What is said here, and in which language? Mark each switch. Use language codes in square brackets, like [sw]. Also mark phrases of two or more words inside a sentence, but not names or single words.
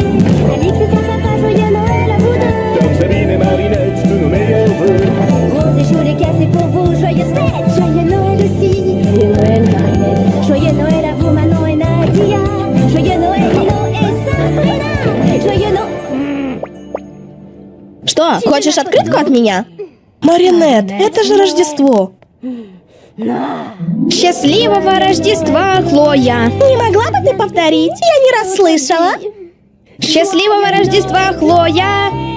[fr] Alix et son papa, joyeux Noël à vous deux. Tom, Sabine et Marinette, tous nos meilleurs vœux. Rose et Chou, les casse, c'est pour vous. Joyeuse fête, joyeux Noël aussi. Joyeux Noël Marinette. Joyeux Noël à vous Manon et Nadia. Joyeux Noël Lino et Sabrina. Joyeux Noël. [ru] Что, хочешь открытку от меня? Маринет, это же Рождество. Счастливого Рождества, Хлоя. Не могла бы ты повторить? Я не расслышала. Счастливого Рождества, Хлоя.